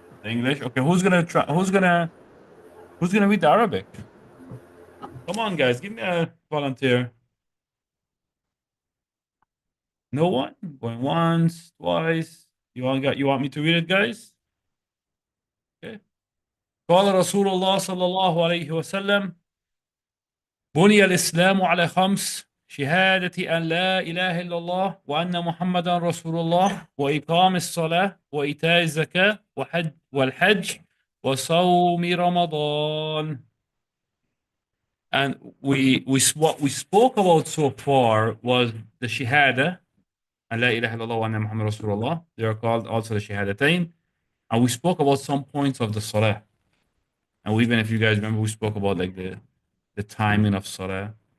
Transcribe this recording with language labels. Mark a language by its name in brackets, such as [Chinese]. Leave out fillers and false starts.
[English] The English. Okay, who's gonna read the Arabic? Come on, guys, give me a volunteer. No one? Going once, twice. You want me to read it, guys? Okay. [Arabic] قال رسول الله صلى الله عليه وسلم: بني الإسلام على خمس: شهادة أن لا إله إلا الله وأن محمدا رسول الله وإقام الصلاة وإيتاء الزكاة والحج وصوم رمضان. [English] And what we spoke about so far was the shahada and [Arabic] la ilaha illallah wa anna Muhammad Rasulullah. [English] They are called also the shahadatain. And we spoke about some points of the salah. And even if you guys remember, we spoke about like the timing of salah.